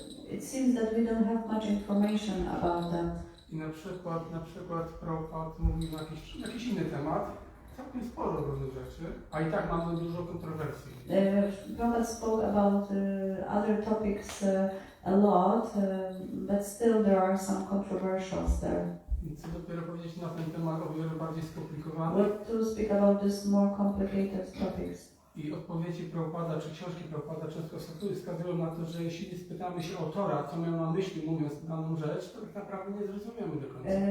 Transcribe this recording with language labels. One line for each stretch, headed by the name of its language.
English: It seems that we don't have much information about that.
Polish: I na przykład Prabhupada mówił na jakiś inny temat, całkiem sporo różnych rzeczy, a i tak mamy dużo kontrowersji.
English: Prabhupada spoke about other topics a lot, but still there are some controversials there.
Polish: Co dopiero powiedzieć na ten temat o wiele bardziej skomplikowany.
English: What to speak about these more complicated topics?
Polish: I odpowiedzi Prabhupada, czy książki Prabhupada często wskazują na to, że jeśli spytamy się autora, co miał na myśli mówiąc daną rzecz, to tak naprawdę nie zrozumiemy do końca.